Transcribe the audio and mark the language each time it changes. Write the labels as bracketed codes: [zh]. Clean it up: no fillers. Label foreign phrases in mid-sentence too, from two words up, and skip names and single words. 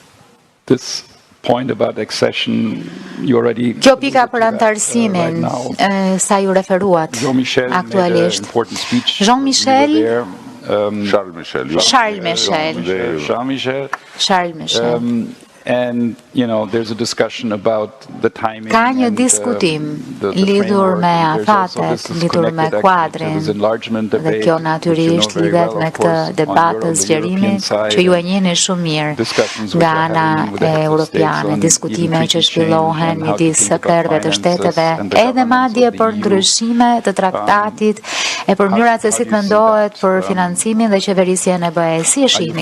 [sq] Kjo pika për antarësimin sa ju referuat aktualisht. Charles Michel. [en] And, there's a discussion about the timing. [sq] Ka një diskutim lidhur me afatet, lidhur me kuadrin, dhe kjo natyrisht lidhet me këtë debat të zgjerimit që ju e njihni shumë mirë nga ana e europiane, diskutime që zhvillohen midis krerëve të shteteve, edhe madje për ndryshime të traktatit e për mënyrat se si të mendohet për financimin dhe qeverisjen e BE.